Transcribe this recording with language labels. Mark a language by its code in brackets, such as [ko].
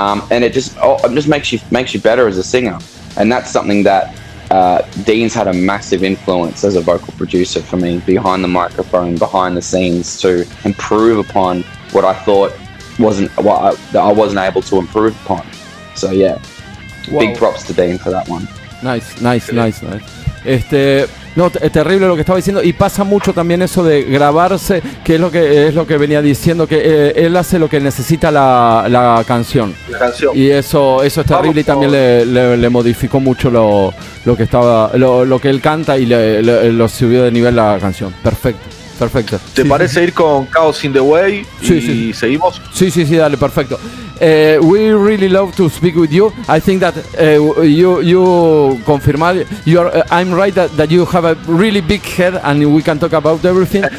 [en] And it just makes you better as a singer. And that's something that Dean's had a massive influence as a vocal producer for me, behind the microphone, behind the scenes, to improve upon what I thought I wasn't able to improve upon. So yeah, wow. Big props to Dean for that one. Nice. [es] No, terrible lo que estaba diciendo, y pasa mucho también eso de grabarse, que es lo que venía diciendo, que él hace lo que necesita la canción. Y eso es terrible. Y también le modificó mucho lo que él canta, y lo subió de nivel la canción. Perfecto. ¿Te parece ir con Chaos in the Way? Sí. ¿Seguimos? Sí, dale, perfecto. [en] We really love to speak with you. I think that you confirmed. I'm right that you have a really big head, and we can talk about everything.